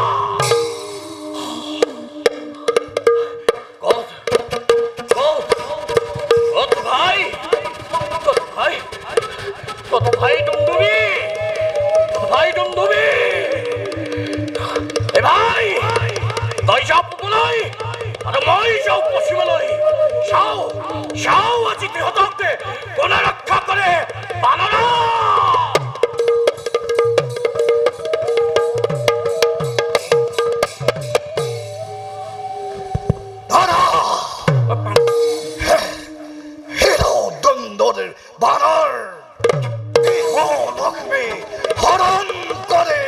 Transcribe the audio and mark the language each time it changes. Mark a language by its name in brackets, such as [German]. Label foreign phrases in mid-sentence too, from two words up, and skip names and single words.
[Assamese] ভাই ডুমডুমি ভাই তই যাও পূবলৈ আৰু মই যাওঁ পশ্চিমলৈ চাও আজি তিহঁতকে কোনে ৰক্ষা কৰে বানৰা [Bangla] বানর লক্ষ্মী হরণ করে